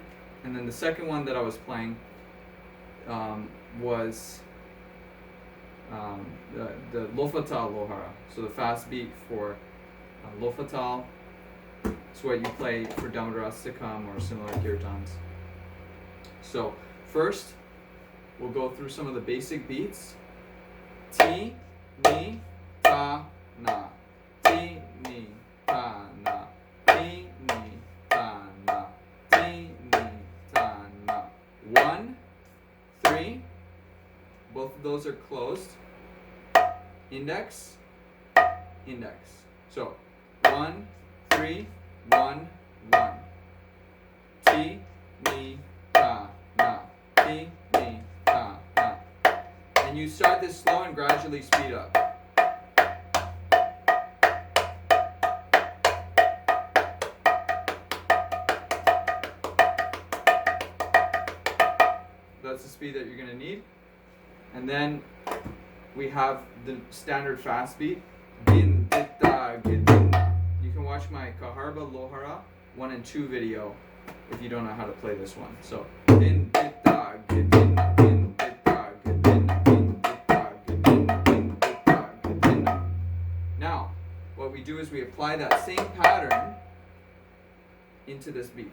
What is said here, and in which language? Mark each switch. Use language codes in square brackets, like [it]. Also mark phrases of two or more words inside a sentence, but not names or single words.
[en] And then the second one that I was playing was the Lofa Lohara. So the fast beat for Lofa. It's what you play for Damodarastakam or similar kirtans. So first, we'll go through some of the basic beats. Ti, ni, ta, na. Ti, ni, ta, na. Ti, ni, ta, na. Ti, ni, ta, na. 1, 3. Both of those are closed. Index, index. So 1, 3, 1, 1. Ti, ni, ta, na. Ti, ni, ta, na. And you start this slow and gradually speed up. That's the speed that you're going to need. And then we have the standard fast beat. Din, ditta, gedinna. You can watch my Kaharba Lohara 1 and 2 video if you don't know how to play this one. So din, ditta, gedinna, din, ditta, gedinna, din, ditta, gedinna, din, ditta, gedinna. Now, what we do is we apply that same pattern into this beat.